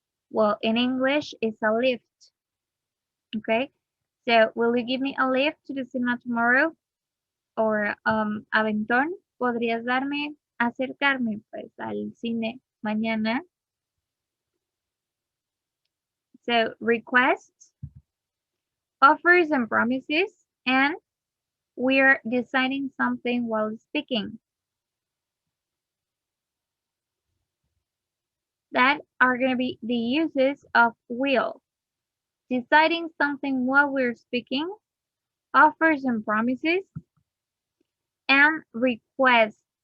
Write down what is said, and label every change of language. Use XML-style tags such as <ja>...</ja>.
<en>Well, in English, it's a lift. Okay, so will you give me a lift to the cinema tomorrow?</en> <es>Or, aventón, ¿podrías acercarme pues al cine mañana?</es> <en>So, requests, offers and promises, and we're deciding something while speaking. That are going to be the uses of will. deciding something while we're speaking, offers and promises, and requests.</en>